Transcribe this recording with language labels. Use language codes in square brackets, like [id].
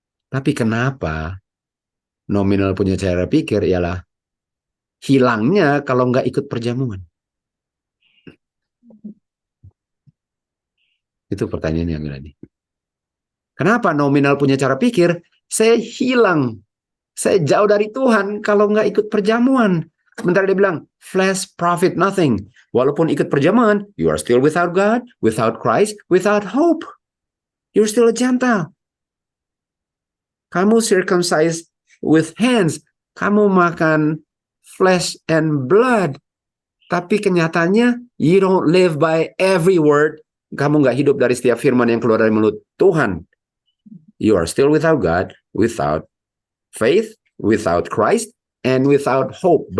[id] Tapi kenapa nominal punya cara pikir ialah hilangnya kalau nggak ikut perjamuan? Itu pertanyaan yang tadi. Kenapa nominal punya cara pikir, saya hilang, saya jauh dari Tuhan kalau nggak ikut perjamuan? Sementara dia bilang, [en] flesh profit nothing. [id] Walaupun ikut perjamuan, [en] you are still without God, without Christ, without hope. You're still a Gentile. [id] Kamu [en] circumcised with hands. [id] Kamu makan [en] flesh and blood. [id] Tapi kenyataannya, [en] you don't live by every word. [id] Kamu nggak hidup dari setiap firman yang keluar dari mulut Tuhan. [en] You are still without God, without faith, without Christ, and without hope.